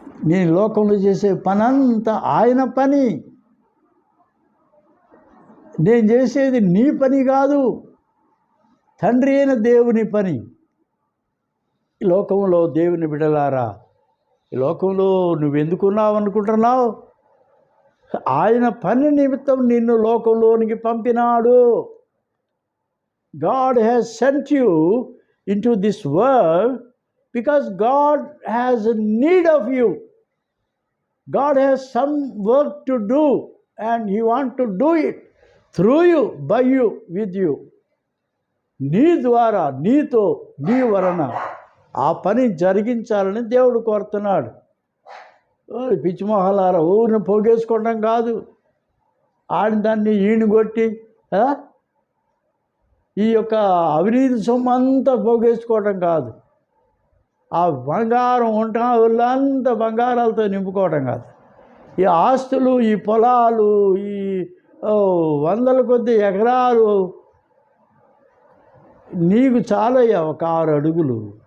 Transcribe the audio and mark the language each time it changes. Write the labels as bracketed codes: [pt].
[te] నేను లోకంలో చేసే పనంతా ఆయన పని, నేను చేసేది నీ పని కాదు, తండ్రి అయిన దేవుని పని. ఈ లోకంలో దేవుని బిడ్డలారా, ఈ లోకంలో నువ్వెందుకున్నావు అనుకుంటున్నావు? ఆయన పని నిమిత్తం నిన్ను లోకంలోనికి పంపినాడు. [en] God has sent you into this world because God has a need of you. God has some work to do and He wants to do it through you, by you, with you. [te] నీ ద్వారా, నీతో, నీ వలన ఆ పని జరిగించాలని దేవుడు కోరుతున్నాడు. పిచ్చిమొహలారా ఊరిని పోగేసుకోవడం కాదు, ఆడిన దాన్ని ఈయన కొట్టి ఈ యొక్క అవినీతి సొమ్ము అంతా పోగేసుకోవడం కాదు, ఆ బంగారం అంతా బంగారాలతో నింపుకోవడం కాదు, ఈ ఆస్తులు, ఈ పొలాలు, ఈ వందల కొద్ది ఎకరాలు నీకు చాలయ్యా ఒక 6 అడుగులు.